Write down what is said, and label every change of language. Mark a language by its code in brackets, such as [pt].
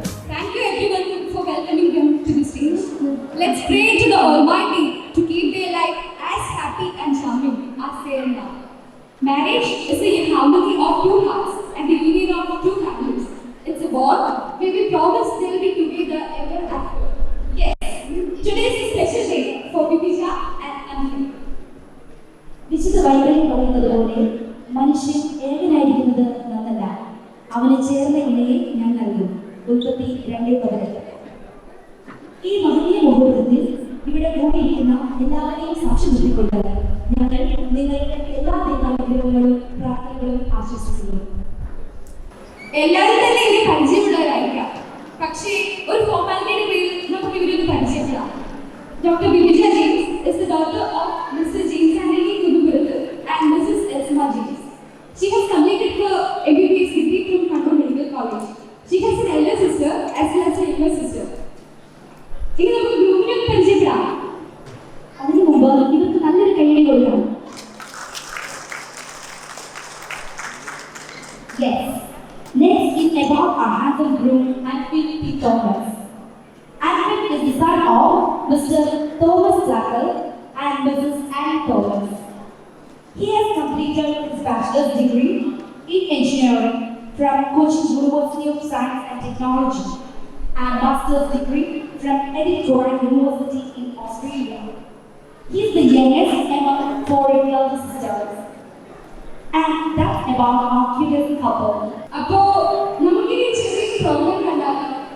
[en] Thank you everyone for welcoming him to the stage. Let's pray to the Almighty to keep their life as happy and charming as they are now. Marriage is the harmony of two hearts and the union of two families. It's a bond where we promise they'll be together ever after. Yes, today is a special day for Vibhisha and Anjali. [ml] വിശുദ്ധ ബൈബിളിൽ പറയുന്നത് പോലെ മനുഷ്യൻ ഏകനായിരിക്കുന്നത് നന്നല്ല, അവന് ചേർന്ന ഇണയെ ഞാൻ നൽകും. ഉൽപ്പത്തി 2:18. ഈ മഹനീയ മുഹൂർത്തത്തിൽ ഇവിടെ കൂടിയിരിക്കുന്ന എല്ലാവരെയും സാക്ഷി നിർത്തിക്കൊണ്ട് ഞങ്ങൾ നിങ്ങളുടെ എല്ലാ ദൈവാനുഗ്രഹങ്ങളും പ്രാർത്ഥനകളും ആശംസിക്കുന്നു. എല്ലാവരും തന്നെ ഇവരെ പരിചയമുള്ളവരായിരിക്കാം, പക്ഷേ ഒരു ഫോർമാലിറ്റിയുടെ പേരിൽ നമുക്ക് ഇവരൊന്ന് പരിചയപ്പെടാം. [en] Dr. Vibhisha James is the daughter of Mr. James Anthony Kudupurathu and Mrs. Elsma James. She has completed her MBBS degree from Kannur Medical College. She has an elder sister as well as a younger sister. [ml] ഇനി നമുക്ക് ഗ്രൂപ്പിനെ ഒന്ന് പരിചയപ്പെടാം. അതിനു മുമ്പ് ഇവർക്ക് നല്ലൊരു കൈയടി കൊടുക്കണം. [en] Yes, let's give about our handsome groom Alfred P. Thomas. Alfred is the son of Mr. Thomas Lackle and Mrs. Anne Thomas. He has completed his bachelor's degree in engineering from Cochin University of Science and Technology and master's degree from Edith Cowan University in Australia. He is the youngest among 4 elder sisters. And that's about our cutest couple. [ml] അപ്പോ നമുക്കിനി ചെറിയൊരു programme കണ്ടാലോ?